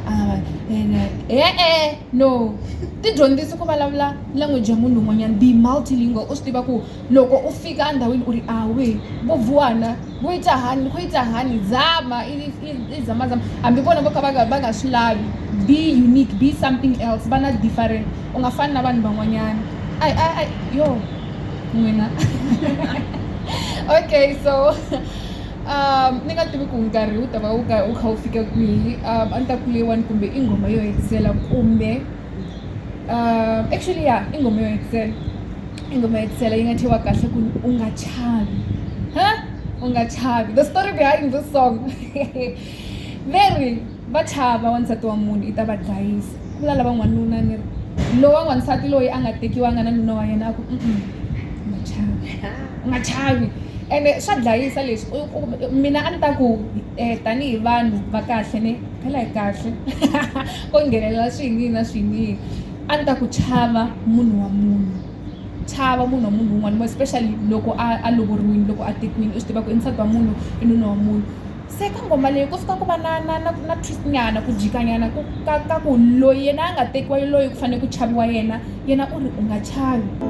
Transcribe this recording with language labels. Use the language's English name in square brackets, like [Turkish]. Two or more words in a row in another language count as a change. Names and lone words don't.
[Tsonga] no tidyondzisi ku vulavula language ya munhu un'wanyana [English] be multilingual [Tsonga] u swi tiva ku loko u fika endhawini u ri awe vuvuwana ku yitahani zama i zama hambi vona vo ka va nga swi lavi [English] be unique be something else [Tsonga] va na different u nga fani na vanhu van'wanyana yo n'wina okay so ni nga tivi ku nkarhi wu ta va wu kha wu fika kwihi a ni ta kuleyiwani kumbe i nghoma yo hetisela kumbe actually i nghoma yo hetisela yi nga thyiwa kahle ku u nga chavi u nga chavi [English] the story behind this song [Tsonga] very va chava wansati wa munhu i ta va dlayisa ku vula lava n'wanuna ni ri lowa n'wansati loyi a nga tekiwanga na nuna wa yena a ku u nga chavi ende swa dlayisa leswi mina a ni ta ku tanihi vanhu va kahle ne phela hi kahle ko nghenelela swiyiniyini a ni ta ku chava munhu wa munhu un'wana especially loko a lovoriwile loko a tekiwile u swi tiva ku i nsati wa munhu i nuna wa munhu se ka ngoma leyi ku fika ku va na twist nyana ku jikanyana ka ku loyi yena a nga tekiwa loyi ku fanele ku chaviwa yena u ri u nga chavi